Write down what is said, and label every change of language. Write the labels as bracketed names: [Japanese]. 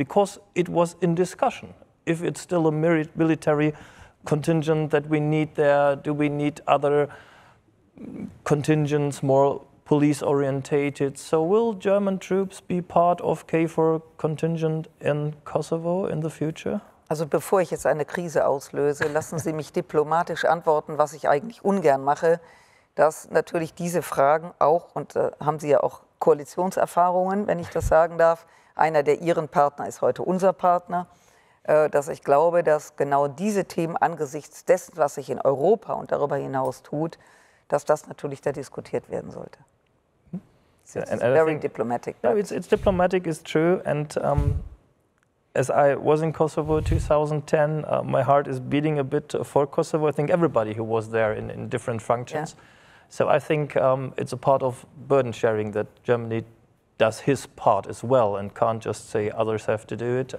[English] Because it was in discussion. If it's still a military contingent that we need there, do we need other contingents, more police-orientated? So will German troops be part of KFOR contingent in Kosovo in the future? [German] Also bevor ich jetzt eine Krise auslöse, lassen Sie mich diplomatisch antworten, was ich eigentlich ungern mache, dass natürlich diese Fragen auch, und haben Sie ja auch Koalitionserfahrungen, wenn ich das sagen darf, einer der Ihren Partner ist heute unser Partner, dass ich glaube, dass genau diese Themen angesichts dessen, was sich in Europa und darüber hinaus tut, dass das natürlich da diskutiert werden sollte. [English] It's very diplomatic. No, it's diplomatic, it's true. And as I was in Kosovo 2010, my heart is beating a bit for Kosovo. I think everybody who was there in different functions. Yeah. So I think it's a part of burden sharing that Germany does his part as well and can't just say others have to do it.